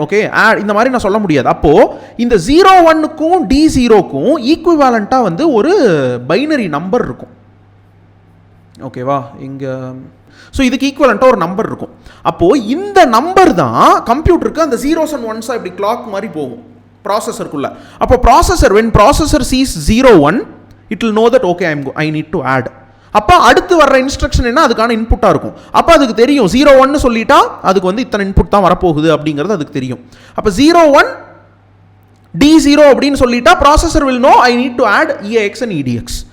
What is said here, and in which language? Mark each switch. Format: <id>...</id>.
<ta>Okay, add இந்த மாதிரி நான் சொல்ல முடியாது. அப்போது இந்த 01க்கும் D0க்கும் ஈக்குவலண்ட்டாக வந்து ஒரு பைனரி நம்பர் இருக்கும். ஓகேவா, இங்கே ஸோ இதுக்கு ஈக்குவலண்ட்டாக ஒரு நம்பர் இருக்கும். அப்போது இந்த நம்பர் தான் கம்ப்யூட்டருக்கு அந்த 0s and 1s இப்படி கிளாக் மாதிரி போகும் ப்ராசஸருக்குள்ளே. அப்போ processor</ta> <en>when processor sees 01 it will know that okay I need to add.</en> <ta>அப்போ அடுத்து வர்ற இன்ஸ்ட்ரக்ஷன் என்ன, அதுக்கான இன்புட்டாக இருக்கும். அப்போ அதுக்கு தெரியும் 01 சொல்லிட்டா அதுக்கு வந்து இத்தனை இன்புட் தான் வரப்போகுது அப்படிங்கிறது அதுக்கு தெரியும். அப்போ 01 D0 அப்படின்னு சொல்லிட்டா processor</ta> <en>will know I need to add EAX and EDX.</en>